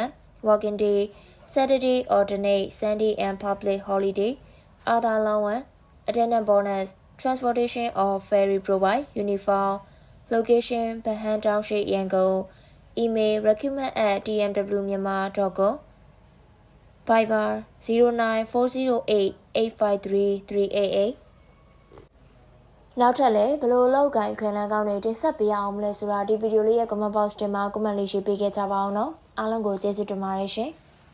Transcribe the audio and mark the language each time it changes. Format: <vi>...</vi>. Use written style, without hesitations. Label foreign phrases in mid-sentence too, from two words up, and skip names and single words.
<en>Working day Saturday alternate Sunday and public holiday. Other allowance, attendance bonus, transportation or ferry provide. Uniform. Location Bahan Township Yangon. Email recruitment@tmwmyanmar.com.</en> <my>Viber 09408853388နောက်ထပ်လည်းဘလို့လောက်ကိုင်းခွင်လန်းကောင်းတွေတင်ဆက်ပေးအောင်မလဲဆိုတာဒီဗီဒီယိုလေးရဲ့</my> <en>comment box</en> <my>တင်မှာ comment လေးရေးပေးခဲ့ကြပါအောင်နော်အားလုံးကိုကျေးဇူးတင်ပါတယ်ရှင်</my>